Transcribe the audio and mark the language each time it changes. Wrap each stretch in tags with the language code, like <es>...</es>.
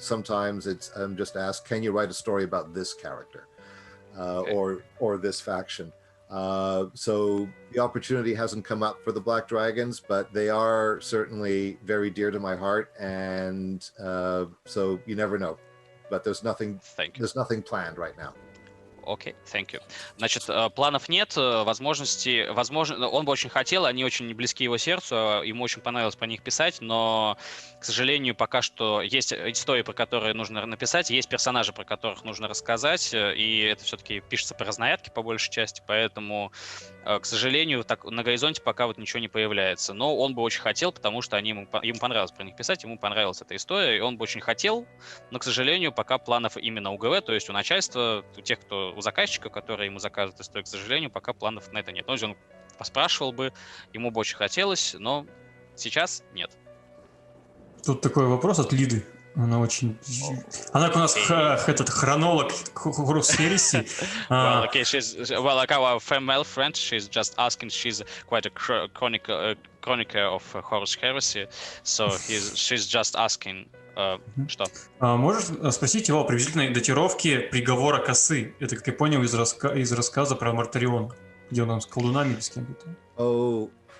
<en>Sometimes I'm just asked, can you write a story about this character or this faction? So the opportunity hasn't come up for the Black Dragons, but they are certainly very dear to my heart, and so you never know. But there's nothing planned right now. Окей, thank you.</en> <ru>Значит, планов нет, возможности, возможно, он бы очень хотел, они очень близки его сердцу, ему очень понравилось про них писать, но, к сожалению, пока что есть истории, про которые нужно написать, есть персонажи, про которых нужно рассказать, и это все-таки пишется по разнарядке по большей части, поэтому, к сожалению, так, на горизонте пока вот ничего не появляется. Но он бы очень хотел, потому что ему понравилось про них писать, ему понравилась эта история, и он бы очень хотел, но, к сожалению, пока планов именно у ГВ, то есть у начальства, у тех, у заказчика, которые ему заказывают историю, к сожалению, пока планов на это нет. Он поспрашивал бы, ему бы очень хотелось, но сейчас нет. Тут такой вопрос от Лиды. Она очень... Она у нас этот хронолог Ереси.</ru> <en>Well, okay, well, like our female friend, she's just asking, she's quite a chronicle of Horus Heresy, so she's just asking, что?</en> <ru>Можешь спросить его о приблизительной датировке приговора косы? Это, как я понял, из рассказа про Мартарион, где он там с колдунами или с кем-то.</ru>